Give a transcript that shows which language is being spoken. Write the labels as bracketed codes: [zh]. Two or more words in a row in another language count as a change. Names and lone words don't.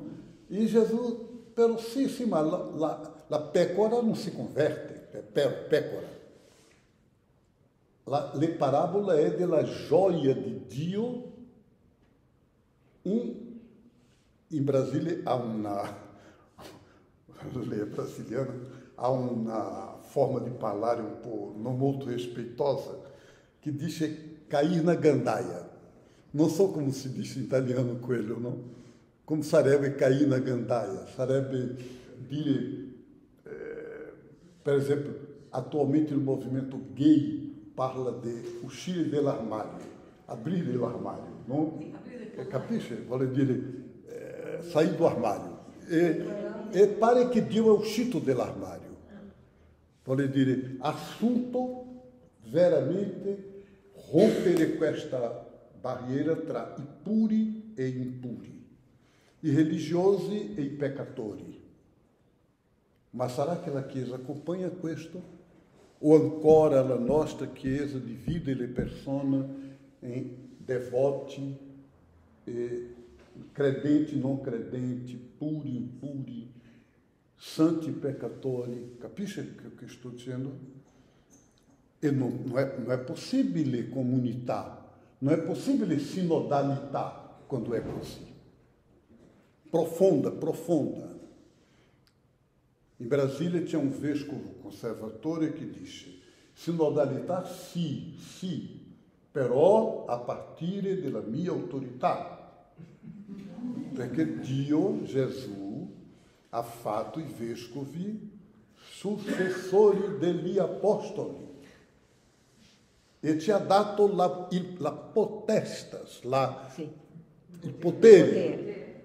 [it] E Gesù, però sì, ma la pecora non si converte, pecora. Le parabole è della gioia di Dio. [pt] In Brasile há lei brasiliana, há uma forma de falar um pouco não muito respeitosa, que diz cair na gandaia. Não sou como se diz em italiano quello, não? Como sarebbe cair na gandaia? [it] Sarebbe dire, per esempio, [pt] atualmente o movimento gay [it] parla de uscire dell'armadio, aprire l'armadio, não? Capisce? Vuole dire [pt] sair do armário. [it] E pare che Dio è uscito dall'armadio. Vuole dire assunto veramente rompere questa barriera tra i puri e gli impuri, i religiosi e i peccatori. Ma sarà che la Chiesa accompagna questo? O ancora la nostra Chiesa divide le persone in devoti e credenti, non credenti, puri, impuri, santi, peccatori. Capisce o che sto dicendo? E non è possibile comunità [pt] Não é possível sinodalitar quando é [it] così. [pt] Profunda, profunda. Em Brasília tinha um [it] vescovo conservatore [pt] que disse: [it] sinodalità sì, però a partire della mia autorità. Perché Dio, Gesù, ha fatto i vescovi successori degli apostoli e ci ha dato la potestas, il potere.